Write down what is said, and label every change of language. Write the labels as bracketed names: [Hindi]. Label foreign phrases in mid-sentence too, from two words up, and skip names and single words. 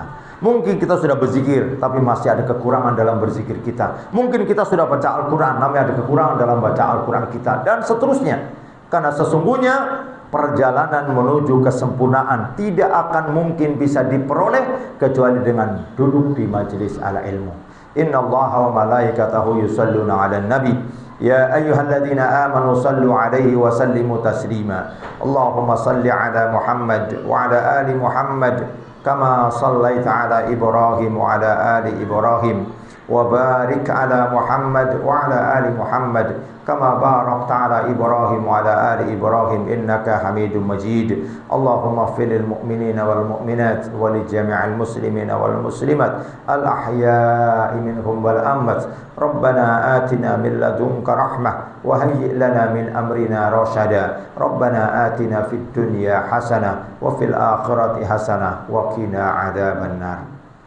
[Indonesian] Mungkin kita sudah berzikir, tapi masih ada kekurangan dalam berzikir kita. Mungkin kita sudah baca Al-Quran, namun ada kekurangan dalam baca Al-Quran kita, dan seterusnya. Karena sesungguhnya perjalanan menuju kesempurnaan tidak akan mungkin bisa diperoleh kecuali dengan duduk di majelis ala ilmu. [Arabic] إن الله وملائكته يصلون على النبي يا أيها الذين آمنوا صلوا عليه وسلموا تسليما. اللهم صل على محمد وعلى آل محمد كما صليت على إبراهيم وعلى آل إبراهيم وبارك على محمد وعلى آل محمد كما باركت على إبراهيم وعلى آل إبراهيم إنك حميد مجيد. اللهم اغفر للمؤمنين والمؤمنات ولجميع المسلمين والمسلمات الأحياء منهم والأموات. ربنا آتنا من لدنك رحمة وهيئ لنا من أمرنا رشدا. ربنا آتنا في الدنيا حسنة وفي الآخرة حسنة وقنا عذاب النار.